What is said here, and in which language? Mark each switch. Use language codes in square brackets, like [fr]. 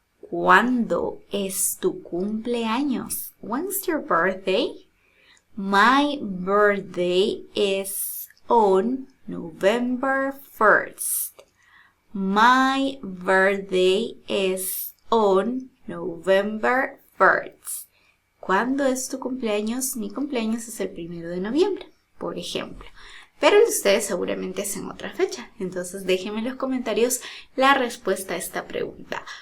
[es] ¿Cuándo es tu cumpleaños? [en] When's your birthday? My birthday is on November 1st. My birthday is on November 1st. [es] ¿Cuándo es tu cumpleaños? Mi cumpleaños es el 1 de noviembre, por ejemplo. Pero ustedes seguramente hacen otra fecha. Entonces déjenme en los comentarios la respuesta a esta pregunta.